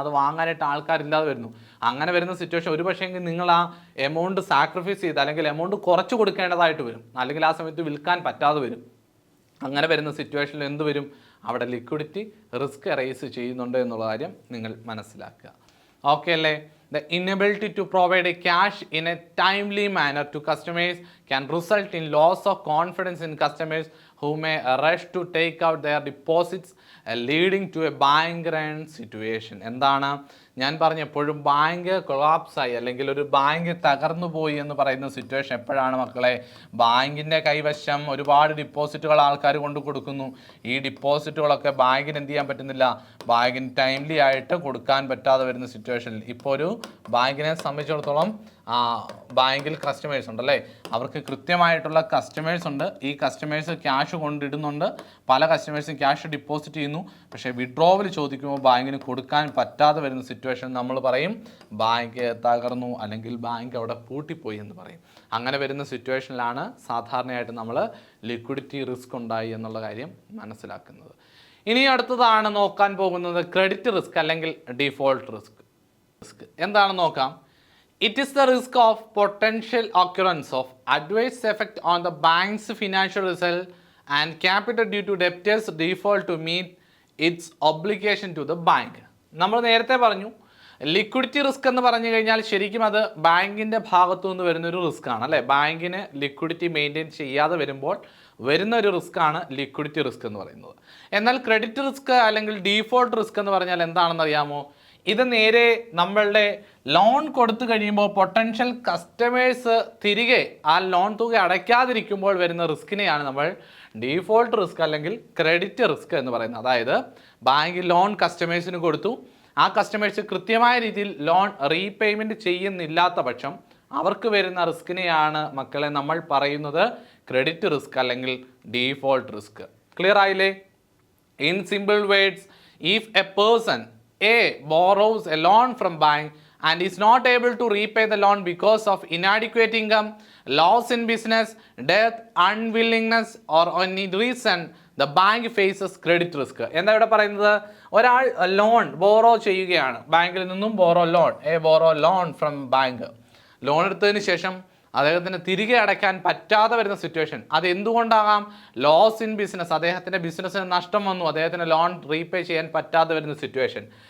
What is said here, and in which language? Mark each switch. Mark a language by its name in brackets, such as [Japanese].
[Malayalam] അത് വാങ്ങാനായിട്ട് ആൾക്കാരില്ലാതെ വരുന്നു. അങ്ങനെ വരുന്ന സിറ്റുവേഷൻ ഒരു പക്ഷേ നിങ്ങൾ ആ എമൗണ്ട് സാക്രിഫൈസ് ചെയ്ത് അല്ലെങ്കിൽ എമൗണ്ട് കുറച്ച് കൊടുക്കേണ്ടതായിട്ട് വരും, അല്ലെങ്കിൽ ആ സമയത്ത് വിൽക്കാൻ പറ്റാതെ വരും. അങ്ങനെ വരുന്ന സിറ്റുവേഷനിൽ എന്ത് വരും? അവിടെ ലിക്വിഡിറ്റി റിസ്ക് എറേസ് ചെയ്യുന്നുണ്ട് എന്നുള്ള കാര്യം നിങ്ങൾ മനസ്സിലാക്കുക. ഓക്കെ അല്ലേ? [English] The inability to provide a cash in a timely manner to customers can result in loss of confidence in customers who may rush to take out their deposits, leading to a bank run situation. [Malayalam] എന്താണ് ഞാൻ പറഞ്ഞ എപ്പോഴും bank കൊളാപ്സായി അല്ലെങ്കിൽ ഒരു bank തകർന്നു പോയി എന്ന് പറയുന്ന സിറ്റുവേഷൻ എപ്പോഴാണ് മക്കളെ? ബാങ്കിൻ്റെ കൈവശം ഒരുപാട് ഡിപ്പോസിറ്റുകൾ ആൾക്കാർ കൊണ്ട് കൊടുക്കുന്നു. ഈ ഡിപ്പോസിറ്റുകളൊക്കെ ബാങ്കിന് എന്ത് ചെയ്യാൻ പറ്റുന്നില്ല? ബാങ്കിന് ടൈംലി ആയിട്ട് കൊടുക്കാൻ പറ്റാതെ വരുന്ന സിറ്റുവേഷനിൽ ഇപ്പോൾ ഒരു ബാങ്കിനെ സംബന്ധിച്ചിടത്തോളം ബാങ്കിൽ കസ്റ്റമേഴ്സ് ഉണ്ടല്ലേ, അവർക്ക് കൃത്യമായിട്ടുള്ള കസ്റ്റമേഴ്സ് ഉണ്ട്. ഈ കസ്റ്റമേഴ്സ് ക്യാഷ് കൊണ്ടിടുന്നുണ്ട്, പല കസ്റ്റമേഴ്സും ക്യാഷ് ഡിപ്പോസിറ്റ് ചെയ്യുന്നു. പക്ഷേ വിഡ്രോവൽ ചോദിക്കുമ്പോൾ ബാങ്കിന് കൊടുക്കാൻ പറ്റാതെ വരുന്ന സിറ്റുവേഷൻ നമ്മൾ പറയും ബാങ്ക് തകർന്നു അല്ലെങ്കിൽ ബാങ്ക് അവിടെ പൂട്ടിപ്പോയി എന്ന് പറയും. അങ്ങനെ വരുന്ന സിറ്റുവേഷനിലാണ് സാധാരണയായിട്ട് നമ്മൾ ലിക്വിഡിറ്റി റിസ്ക് ഉണ്ടായി എന്നുള്ള കാര്യം മനസ്സിലാക്കുന്നത്. ഇനി അടുത്തതാണ് നോക്കാൻ പോകുന്നത് ക്രെഡിറ്റ് റിസ്ക് അല്ലെങ്കിൽ ഡിഫോൾട്ട് റിസ്ക്. എന്താണെന്ന് നോക്കാം. [English] It is the risk of potential occurrence of adverse effect on the bank's financial result and capital due to debtors default to meet its obligation to the bank. [Malayalam] നമ്മൾ നേരത്തെ പറഞ്ഞു liquidity risk എന്ന് പറഞ്ഞു കഴിഞ്ഞാൽ ശരിക്കും അത് ബാങ്കിൻ്റെ ഭാഗത്തു നിന്ന് വരുന്നൊരു റിസ്ക് ആണ് അല്ലേ? ബാങ്കിന് ലിക്വിഡിറ്റി മെയിൻറ്റെയിൻ ചെയ്യാതെ വരുമ്പോൾ വരുന്ന ഒരു റിസ്ക് ആണ് ലിക്വിഡിറ്റി റിസ്ക് എന്ന് പറയുന്നത്. എന്നാൽ ക്രെഡിറ്റ് റിസ്ക് അല്ലെങ്കിൽ ഡീഫോൾട്ട് റിസ്ക് എന്ന് പറഞ്ഞാൽ എന്താണെന്ന് അറിയാമോ? ഇത് നേരെ നമ്മളുടെ ലോൺ കൊടുത്തു കഴിയുമ്പോൾ പൊട്ടൻഷ്യൽ കസ്റ്റമേഴ്സ് തിരികെ ആ ലോൺ തുക അടയ്ക്കാതിരിക്കുമ്പോൾ വരുന്ന റിസ്കിനെയാണ് നമ്മൾ ഡീഫോൾട്ട് റിസ്ക് അല്ലെങ്കിൽ ക്രെഡിറ്റ് റിസ്ക് എന്ന് പറയുന്നത്. അതായത് ബാങ്ക് ലോൺ കസ്റ്റമേഴ്സിന് കൊടുത്തു, ആ കസ്റ്റമേഴ്സ് കൃത്യമായ രീതിയിൽ ലോൺ റീപേയ്മെൻറ്റ് ചെയ്യുന്നില്ലാത്ത പക്ഷം അവർക്ക് വരുന്ന റിസ്കിനെയാണ് മക്കളെ നമ്മൾ പറയുന്നത് ക്രെഡിറ്റ് റിസ്ക് അല്ലെങ്കിൽ ഡീഫോൾട്ട് റിസ്ക്. ക്ലിയർ ആയില്ലേ? [English] In simple words, if a person A borrows a loan from bank and is not able to repay the loan because of inadequate income, loss in business, death, unwillingness or any reason, the bank faces credit risk. [Malayalam] എന്താ ഇവിടെ പറയുന്നത്? ഒരാൾ loan borrow ചെയ്യുകയാണ്, ബാങ്കിൽ നിന്നും [English] Borrow loan from bank. [Malayalam] Loan എടുത്തതിന് ശേഷം അദ്ദേഹത്തിന് തിരികെ അടയ്ക്കാൻ പറ്റാതെ വരുന്ന സിറ്റുവേഷൻ. അത് എന്തുകൊണ്ടാകാം? [English] loss in business, [Malayalam] അദ്ദേഹത്തിൻ്റെ ബിസിനസ്സിന് നഷ്ടം വന്നു, അദ്ദേഹത്തിന് ലോൺ റീപേ ചെയ്യാൻ പറ്റാതെ വരുന്ന സിറ്റുവേഷൻ.